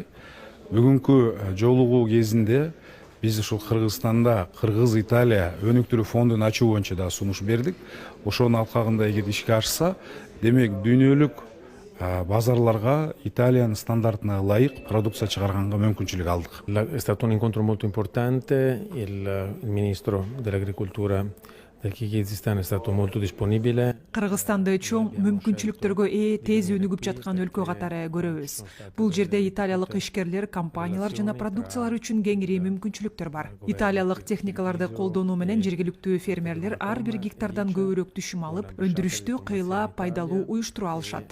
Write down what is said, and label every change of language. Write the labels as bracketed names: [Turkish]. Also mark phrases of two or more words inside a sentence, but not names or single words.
[Kyrgyz] Бүгүнкү жолугуу кезинде биз ушул Кыргызстанда Кыргыз-Италия өнүктүрүү фондун ачуу боюнча да сунуш бердик. Ошонун алкагында эгер ишке ашса, демек дүйнөлүк базарларга Италиянын стандартына ылайык продукция чыгарганга мүмкүнчүлүк алдык. [Italian] È stato un incontro molto importante, il ministro dell'agricoltura del Kirghizistan è stato molto disponibile. [Kyrgyz] Кыргызстанды чоң мүмкүнчүлүктөргө тез өнүгүп жаткан өлкө катары көрөбүз. Бул жерде италиялык ишкерлер, компаниялар жана продукциялар үчүн кеңири мүмкүнчүлүктөр бар. Италиялык техникаларды колдонуу менен жергиликтүү фермерлер ар бир гектардан көбүрөөк түшүм алып, өндүрүштү кыйла пайдалуу уюштура алышат.